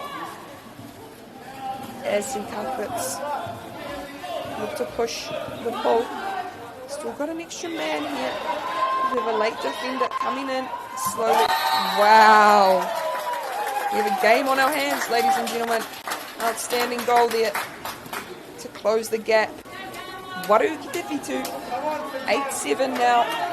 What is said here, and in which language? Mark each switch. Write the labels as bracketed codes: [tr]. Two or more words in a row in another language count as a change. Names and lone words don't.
[en] As St Cuthbert's look to push the ball. Still got an extra man here. We have a late defender coming in slowly. Wow. We have a game on our hands, ladies and gentlemen. Outstanding goal there to close the gap. [mi] Waru ki te whitu. 8-7 now.